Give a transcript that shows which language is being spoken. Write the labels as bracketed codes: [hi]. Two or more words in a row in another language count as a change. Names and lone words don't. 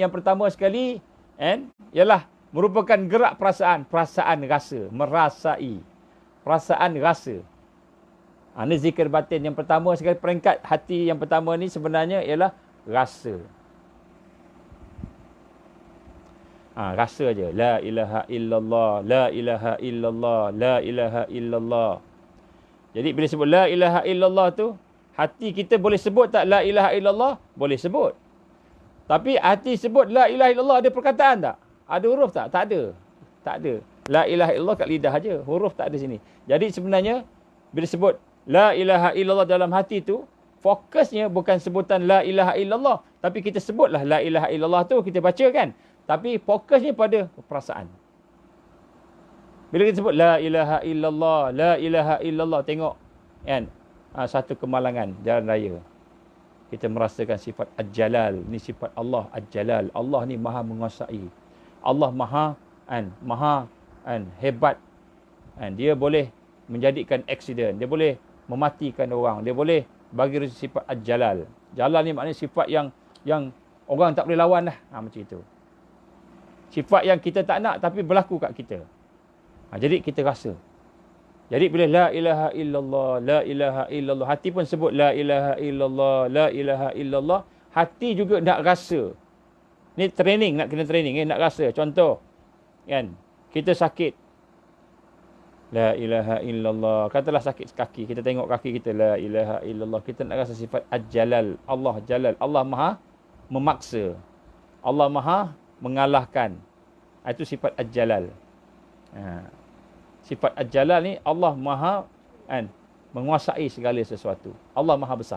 [ms] Yang pertama sekali, ialah merupakan gerak perasaan rasa, merasai. Perasaan rasa. Ini zikir batin. Yang pertama sekali, peringkat hati yang pertama ni sebenarnya ialah rasa. Rasa aja. [ar] لا إله إلا الله، لا إله إلا الله، لا إله إلا الله. [ms] Jadi bila sebut [ar] لا إله إلا الله [ms] tu, hati kita boleh sebut tak [ar] لا إله إلا الله? [ms] Boleh sebut. Tapi hati sebut [ar] لا إله إلا الله [ms] ada perkataan tak? Ada huruf tak? Tak ada. Tak ada. [ar] لا إله إلا الله [ms] kat lidah aja. Huruf tak ada sini. Jadi sebenarnya bila sebut [ar] لا إله إلا الله [ms] dalam hati tu, fokusnya bukan sebutan [ar] لا إله إلا الله, [ms] tapi kita sebutlah [ar] لا إله إلا الله [ms] tu, kita baca kan. Tapi fokusnya pada perasaan. Bila kita sebut [ar] لا إله إلا الله، لا إله إلا الله, [ms] tengok kan, satu kemalangan jalan raya. Kita merasakan sifat Al-Jalal. Ini sifat Allah Al-Jalal. Allah ni maha menguasai. Allah maha hebat. Dia boleh menjadikan aksiden. Dia boleh mematikan orang. Dia boleh bagi sifat Al-Jalal. Jalal ni maknanya sifat yang orang tak boleh lawan lah. Macam itu. Sifat yang kita tak nak tapi berlaku kat kita. Jadi kita rasa. Jadi bila [ar] لا إله إلا الله، لا إله إلا الله, [ms] hati pun sebut [ar] لا إله إلا الله، لا إله إلا الله, [ms] hati juga nak rasa. Ni training, nak kena training, nak rasa. Contoh, kan, kita sakit. [ar] لا إله إلا الله. [ms] Katalah sakit kaki, kita tengok kaki kita, [ar] لا إله إلا الله. [ms] Kita nak rasa sifat Al-Jalal. Allah Jalal. Allah maha memaksa. Allah maha mengalahkan. Itu sifat Al-Jalal. Sifat Al-Jalal ni Allah maha menguasai segala sesuatu. Allah maha besar.